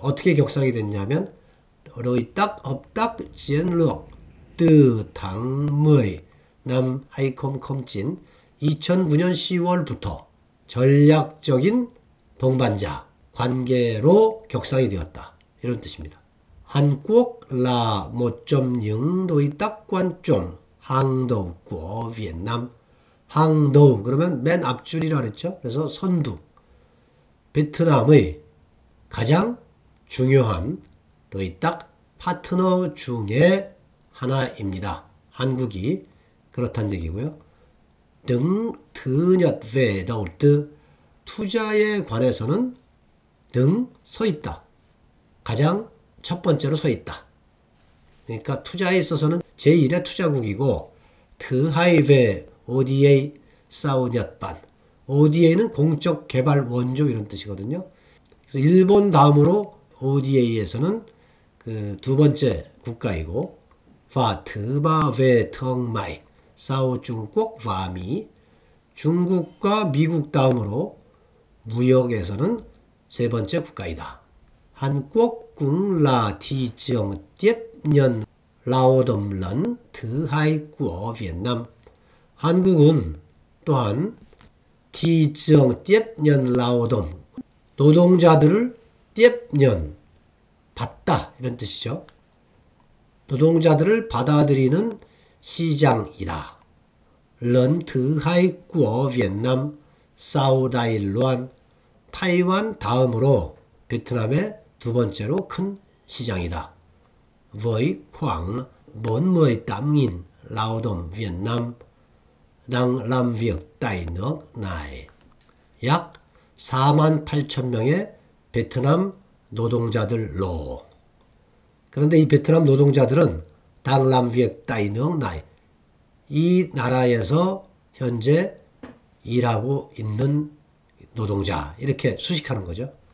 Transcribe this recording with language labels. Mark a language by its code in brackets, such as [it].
[ko] 어떻게 격상이 됐냐면 [vi] rồi tác hợp tác chiến lược từ tháng 10 năm 2009 [ko] 2009년 10월부터 전략적인 동반자 관계로 격상이 되었다. 이런 뜻입니다. [vi] 한국 là một trong những đối tác quan trọng hàng đầu của Việt Nam. hàng đầu [ko] 그러면 맨 앞줄이라 그랬죠. 그래서 선두. 베트남의 가장 중요한 [vi] đối tác [ko] 파트너 중에 하나입니다. 한국이 그렇다는 얘기고요. 등 [vi] thứ nhất về đầu tư [ko] 투자에 관해서는 등 서 있다. 가장 첫 번째로 서 있다. 그러니까 투자에 있어서는 제1의 투자국이고 [vi] thứ hai về ODA [ko] 사우 엿반 ODA는 공적 개발 원조 이런 뜻이거든요. 그래서 일본 다음으로 ODA에서는 그 두 번째 국가이고, [vi] và thứ ba về thương mại sau 중국 và Mỹ. [ko] 중국과 미국 다음으로 무역에서는 세 번째 국가이다. [vi] Hàn Quốc cũng là thị trường tiếp nhận lao động lớn thứ hai của Việt Nam. [ko] 한국은 또한 [vi] thị trường tiếp nhận lao động, [ko] 노동자들을 [vi] tiếp nhận, [ko] 받다 이런 뜻이죠. 노동자들을 받아들이는 시장이다. [vi] lớn thứ hai của Việt Nam sau Đài Loan. [ko] 타이완 다음으로 베트남의 두 번째로 큰 시장이다. [vi] với khoảng 48.000 lao động Việt Nam đang làm việc tại nước này. [ko] 약 48,000명의 베트남 노동자들로. 그런데 이 베트남 노동자들은 [vi] đang làm việc tại nước này, [ko] 이 나라에서 현재 일하고 있는 노동자, 이렇게 수식하는 거죠.